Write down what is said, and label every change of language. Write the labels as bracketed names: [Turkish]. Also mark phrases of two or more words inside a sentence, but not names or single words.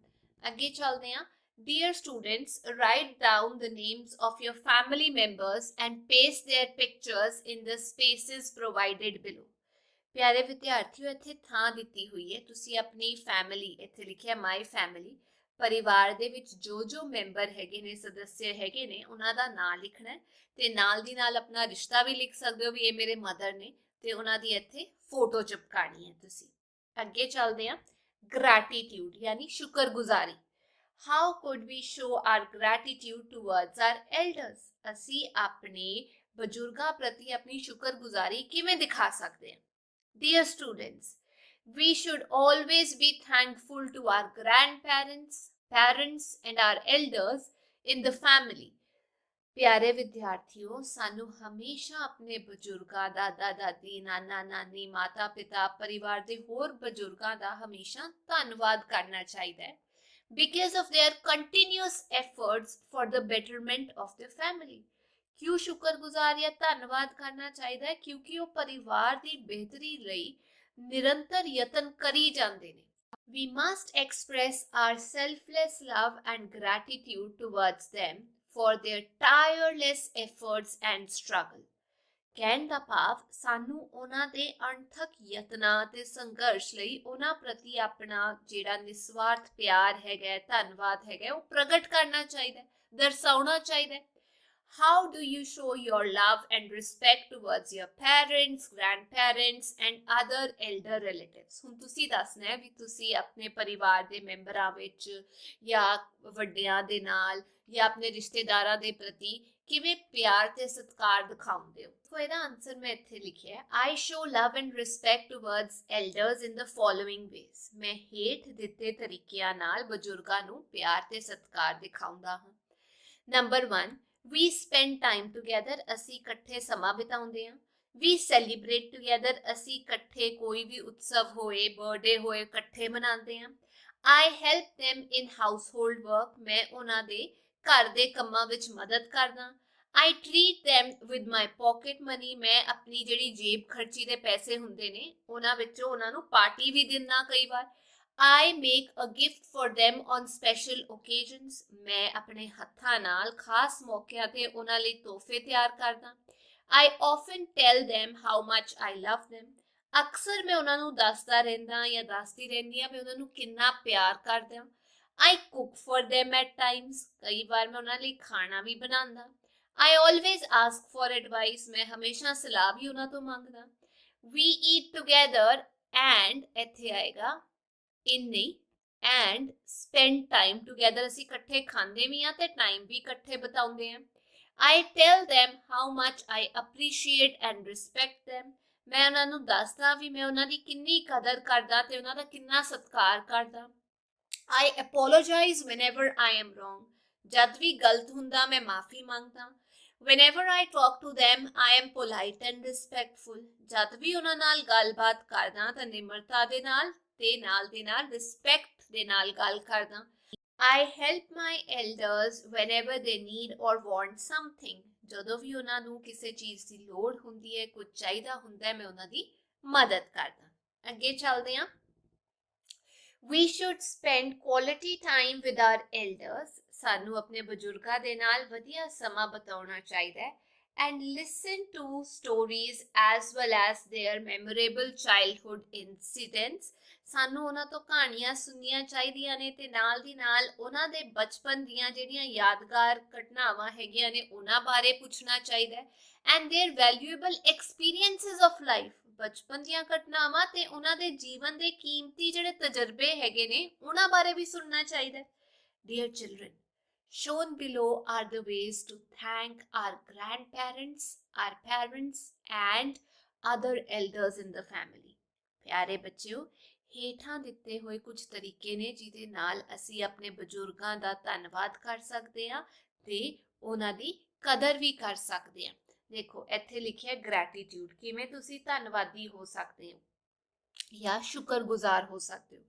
[Punjabi] ਅੱਗੇ ਚੱਲਦੇ ਹਾਂ। [English] dear students, write down the names of your family members and paste their pictures in the spaces provided below। [Punjabi] ਪਿਆਰੇ ਵਿਦਿਆਰਥੀਓ, ਇੱਥੇ ਥਾਂ ਦਿੱਤੀ ਹੋਈ ਹੈ, ਤੁਸੀਂ ਆਪਣੀ ਫੈਮਿਲੀ, ਇੱਥੇ ਲਿਖਿਆ [English] my family, [Punjabi] ਪਰਿਵਾਰ ਦੇ ਵਿਚ ਜੋ ਜੋ ਮੈਂਬਰ ਹੈਗੇ ਨੇ, ਸਦੱਸ ਹੈਗੇ ਨੇ, ਉਨ੍ਹਾਂ ਦਾ ਨਾਮ ਲਿਖਣਾ ਹੈ ਤੇ ਨਾਲ ਦੀ ਨਾਲ ਅਪਣਾ ਰਿਸ਼ਤਾ ਭੀ ਲਿਖ ਸਕਦੇ ਹੋ ਭੀ ਯੇ ਮੇਰੇ ਮਦਰ ਨੇ, ਤੇ ਉਨ੍ਹਾਂ ਦੀ ਇੱਥੇ ਫੋਟੋ ਚਿਪਕਾਨੀ ਹੈ ਤੁਸੀਂ। ਅੱਗੇ ਚੱਲਦੇ ਹਾਂ। ਗ੍ਰੈਟੀਟਿਊਡ ਯਾਨੀ ਸ਼ੁਕਰਗੁਜ਼ਾਰੀ। [English] How could we show our gratitude towards our elders, [Punjabi] ਅਸੀਂ ਅਪਣੇ ਬਜ਼ੁਰਗਾਂ ਪ੍ਰਤੀ ਅਪਣੀ ਸ਼ੁਕਰਗੁਜ਼ਾਰੀ ਕਿਵੇਂ ਦਿਖਾ ਸਕਦੇ ਹਾਂ। [English] Dear students, we should always be thankful to our grandparents, parents, and our elders in the family. [Punjabi] ਪਿਆਰੇ ਵਿਦਿਆਰਥੀਓ, ਸਾਨੂੰ ਹਮੇਸ਼ਾ ਆਪਣੇ ਬਜ਼ੁਰਗਾਂ, ਦਾਦਾ ਦਾਦੀ, ਨਾਨਾ ਨਾਨੀ, ਮਾਤਾ ਪਿਤਾ, ਪਰਿਵਾਰ ਦੇ ਹੋਰ ਬਜ਼ੁਰਗਾਂ ਦਾ ਹਮੇਸ਼ਾ ਧੰਨਵਾਦ ਕਰਨਾ ਚਾਹੀਦਾ ਹੈ [English] because of their continuous efforts for the betterment of the family. [Punjabi] ਕਿਉਂ ਸ਼ੁਕਰਗੁਜ਼ਾਰ ਜਾਂ ਧੰਨਵਾਦ ਕਰਨਾ ਚਾਹੀਦਾ ਹੈ? ਕਿਉਂਕਿ ਉਹ ਪਰਿਵਾਰ ਦੀ ਬਿਹਤਰੀ ਲਈ ਨਿਰੰਤਰ ਯਤਨ ਕਰੀ ਜਾਂਦੇ ਨੇ. [English] We must express our selfless love and gratitude towards them for their tireless efforts and struggle. [Punjabi] ਕਹਿਣ ਦਾ ਭਾਵ ਸਾਨੂੰ ਉਹਨਾਂ ਦੇ ਅਣਥਕ ਯਤਨਾਂ ਤੇ ਸੰਘਰਸ਼ ਲਈ ਉਹਨਾਂ ਪ੍ਰਤੀ ਆਪਣਾ ਜਿਹੜਾ ਨਿਸਵਾਰਥ ਪਿਆਰ ਹੈਗਾ, ਧੰਨਵਾਦ ਹੈਗਾ, ਉਹ ਪ੍ਰਗਟ ਕਰਨਾ ਚਾਹੀਦਾ, ਦਰਸਾਉਣਾ ਚਾਹੀਦਾ. [English] How do you show your love and respect towards your parents, grandparents and other elder relatives? [Punjabi] ਹੁਣ ਤੁਸੀਂ ਦੱਸਣਾ ਹੈ ਵੀ ਤੁਸੀਂ ਆਪਣੇ ਪਰਿਵਾਰ ਦੇ ਮੈਂਬਰਾਂ ਵਿੱਚ ਜਾਂ ਵੱਡਿਆਂ ਦੇ ਨਾਲ ਜਾਂ ਆਪਣੇ ਰਿਸ਼ਤੇਦਾਰਾਂ ਦੇ ਪ੍ਰਤੀ ਕਿਵੇਂ ਪਿਆਰ ਤੇ ਸਤਿਕਾਰ ਦਿਖਾਉਂਦੇ ਹੋ? ਸੋ ਇਹਦਾ ਆਨਸਰ ਮੈਂ ਇੱਥੇ ਲਿਖਿਆ ਹੈ, [English] I show love and respect towards elders in the following ways. [Punjabi] ਮੈਂ ਹੇਠ ਦਿੱਤੇ ਤਰੀਕਿਆਂ ਨਾਲ ਬਜ਼ੁਰਗਾਂ ਨੂੰ ਪਿਆਰ ਤੇ ਸਤਿਕਾਰ ਦਿਖਾਉਂਦਾ ਹਾਂ. ਨੰਬਰ 1, [English] we spend time together. [Punjabi] ਅਸੀਂ ਇਕੱਠੇ ਸਮਾਂ ਬਿਤਾਉਂਦੇ ਹਾਂ. [English] We celebrate together. [Punjabi] ਅਸੀਂ ਇਕੱਠੇ ਕੋਈ ਵੀ ਉਤਸਵ ਹੋਏ, ਬਰਥਡੇ ਹੋਏ, ਇਕੱਠੇ ਮਨਾਉਂਦੇ ਹਾਂ. [English] I help them in household work. [Punjabi] ਮੈਂ ਉਹਨਾਂ ਦੇ ਘਰ ਦੇ ਕੰਮਾਂ ਵਿੱਚ ਮਦਦ ਕਰਦਾ. [English] I treat them with my pocket money. [Punjabi] ਮੈਂ ਆਪਣੀ ਜਿਹੜੀ ਜੇਬ ਖਰਚੀ ਦੇ ਪੈਸੇ ਹੁੰਦੇ ਨੇ ਉਹਨਾਂ ਵਿੱਚੋਂ ਉਹਨਾਂ ਨੂੰ ਪਾਰਟੀ ਵੀ ਦਿੰਦਾ ਕਈ ਵਾਰ. [English] I make a gift for them on special occasions. [Punjabi] ਮੈਂ ਆਪਣੇ ਹੱਥਾਂ ਨਾਲ ਖਾਸ ਮੌਕਿਆਂ ਤੇ ਉਹਨਾਂ ਲਈ ਤੋਹਫੇ ਤਿਆਰ ਕਰਦਾ. [English] I often tell them how much I love them. [Punjabi] ਅਕਸਰ ਮੈਂ ਉਹਨਾਂ ਨੂੰ ਦੱਸਦਾ ਰਹਿੰਦਾ ਜਾਂ ਦੱਸਦੀ ਰਹਿੰਦੀ ਹਾਂ ਵੀ ਉਹਨਾਂ ਨੂੰ ਕਿੰਨਾ ਪਿਆਰ ਕਰਦਾ. [English] I cook for them at times. [Punjabi] ਕਈ ਵਾਰ ਮੈਂ ਉਹਨਾਂ ਲਈ ਖਾਣਾ ਵੀ ਬਣਾਉਂਦਾ. [English] I always ask for advice. [Punjabi] ਮੈਂ ਹਮੇਸ਼ਾ ਸਲਾਹ ਵੀ ਉਹਨਾਂ ਤੋਂ ਮੰਗਦਾ. [English] We eat together and [Punjabi] ਇੱਥੇ ਆਏਗਾ [English] in ਨਹੀਂ and spend time together. [Punjabi] ਅਸੀਂ ਇਕੱਠੇ ਖਾਂਦੇ ਵੀ ਹਾਂ ਤੇ ਟਾਈਮ ਵੀ ਇਕੱਠੇ ਬਿਤਾਉਂਦੇ ਹਾਂ. [English] I tell them how much I appreciate and respect them. [Punjabi] ਮੈਂ ਉਹਨਾਂ ਨੂੰ ਦੱਸਦਾ ਵੀ ਮੈਂ ਉਹਨਾਂ ਦੀ ਕਿੰਨੀ ਕਦਰ ਕਰਦਾ ਤੇ ਉਹਨਾਂ ਦਾ ਕਿੰਨਾ ਸਤਿਕਾਰ ਕਰਦਾ. [English] I apologize whenever I am wrong. [Punjabi] ਜਦ ਵੀ ਗਲਤ ਹੁੰਦਾ ਮੈਂ ਮਾਫੀ ਮੰਗਦਾ. [English] Whenever I talk to them, I am polite and respectful. [Punjabi] ਜਦ ਵੀ ਉਹਨਾਂ ਨਾਲ ਗੱਲਬਾਤ ਕਰਦਾ ਤਾਂ ਨਿਮਰਤਾ ਦੇ ਨਾਲ ਤੇ ਨਾਲ ਦੇ ਨਾਲ ਰਿਸਪੈਕਟ ਦੇ ਨਾਲ ਗੱਲ ਕਰਦਾ. [English] I help my elders whenever they need or want something. [Punjabi] ਜਦੋਂ ਵੀ ਉਹਨਾਂ ਨੂੰ ਕਿਸੇ ਚੀਜ਼ ਦੀ ਲੋੜ ਹੁੰਦੀ ਹੈ, ਕੁਝ ਚਾਹੀਦਾ ਹੁੰਦਾ, ਮੈਂ ਉਹਨਾਂ ਦੀ ਮਦਦ ਕਰਦਾ. ਅੱਗੇ ਚੱਲਦੇ ਹਾਂ. [English] We should spend quality time with our elders. [Punjabi] ਸਾਨੂੰ ਆਪਣੇ ਬਜ਼ੁਰਗਾਂ ਦੇ ਨਾਲ ਵਧੀਆ ਸਮਾਂ ਬਿਤਾਉਣਾ ਚਾਹੀਦਾ ਹੈ. [English] And listen to stories as well as their memorable childhood incidents. [Punjabi] ਸਾਨੂੰ ਉਹਨਾਂ ਤੋਂ ਕਹਾਣੀਆਂ ਸੁਣਨੀਆਂ ਚਾਹੀਦੀਆਂ ਨੇ ਤੇ ਨਾਲ ਦੀ ਨਾਲ ਉਹਨਾਂ ਦੇ ਬਚਪਨ ਦੀਆਂ ਜਿਹੜੀਆਂ ਯਾਦਗਾਰ ਘਟਨਾਵਾਂ ਹੈਗੀਆਂ ਨੇ ਉਹਨਾਂ ਬਾਰੇ ਪੁੱਛਣਾ ਚਾਹੀਦਾ ਹੈ. [English] And their valuable experiences of life. [Punjabi] ਬਚਪਨ ਦੀਆਂ ਘਟਨਾਵਾਂ ਤੇ ਉਹਨਾਂ ਦੇ ਜੀਵਨ ਦੇ ਕੀਮਤੀ ਜਿਹੜੇ ਤਜਰਬੇ ਹੈਗੇ ਨੇ ਉਹਨਾਂ ਬਾਰੇ ਵੀ ਸੁਣਨਾ ਚਾਹੀਦਾ. [English] Dear children, shown below are the ways to thank our grandparents, our parents and other elders in the family. [Punjabi] ਪਿਆਰੇ ਬੱਚਿਓ, ਹੇਠਾਂ ਦਿੱਤੇ ਹੋਏ ਕੁਝ ਤਰੀਕੇ ਨੇ ਜਿਹਦੇ ਨਾਲ ਅਸੀਂ ਆਪਣੇ ਬਜ਼ੁਰਗਾਂ ਦਾ ਧੰਨਵਾਦ ਕਰ ਸਕਦੇ ਹਾਂ ਤੇ ਉਹਨਾਂ ਦੀ ਕਦਰ ਵੀ ਕਰ ਸਕਦੇ ਹਾਂ. ਦੇਖੋ ਇੱਥੇ ਲਿਖਿਆ ਗ੍ਰੈਟੀਟਿਊਡ. ਕਿਵੇਂ ਤੁਸੀਂ ਧੰਨਵਾਦੀ ਹੋ ਸਕਦੇ ਹੋ ਜਾਂ ਸ਼ੁਕਰਗੁਜ਼ਾਰ ਹੋ ਸਕਦੇ ਹੋ?